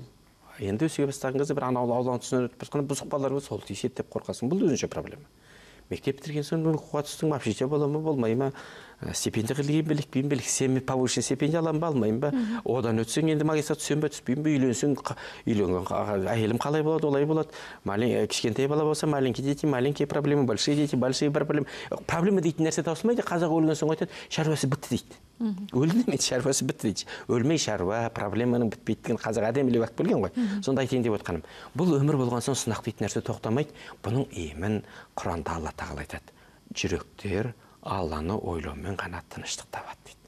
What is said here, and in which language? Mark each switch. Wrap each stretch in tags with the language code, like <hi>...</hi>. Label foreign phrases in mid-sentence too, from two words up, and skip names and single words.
<kk>Енді өсіге бастаған кезде бір ауланың тұсынан өтіп басқанда бұзық балалар бар, сол тиіседі деп қорқасың. Бұл өзінше проблема. Мектеп бітірген соң оқуға түстің, общежитие бола ма, болмай ма, стипендия қилген белік, сен</kk> <ru>повышенный стипендия</ru> <kk>аламын ба, алмаймын ба, одан өтсең енді магистратура түсем бе, түспеймін бе, үйленсең, үйленген әйелім қалай болады, олай болады. Кішкентай бала болса,</kk> <ru>маленькие дети, маленькие проблемы, большие дети, большие проблемы.</ru> <kk>Проблема дейтін нәрсе таусылмайды, қазақ өлген соң айтады, шаруасы бітті дейді. Өлді демейді, шаруасы бітті дейді. Өлмей шаруа, проблеманың бітпейтіндігін қазақ әдемілеп айтып келген ғой. Сонда айтайын деп отқаным. Бұл өмір болған соң сынақ дейтін нәрсе тоқтамайды. Бұның емін Құранда Алла тағала айтады. Жүректер Алланы ойлаумен ғана тыныштық табады дейді.</kk>